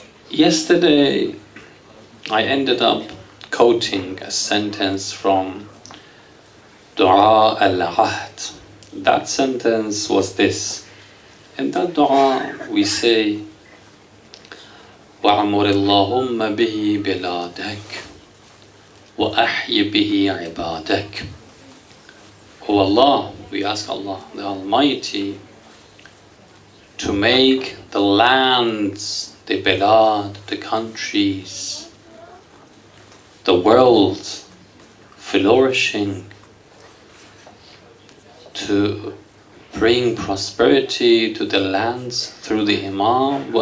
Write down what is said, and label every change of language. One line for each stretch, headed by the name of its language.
English: Yesterday, I ended up quoting a sentence from Dua al-Ahd. That sentence was this. In that dua, we say,
Arabic: وَعْمُرِ اللَّهُمَّ بِهِ بِلَادَكَ وَأَحْيِ بِهِ عِبَادَكَ.
English: O Allah, we ask Allah, the Almighty, to make the lands, the bilad, the countries, the world flourishing, to bring prosperity to the lands through the Imam.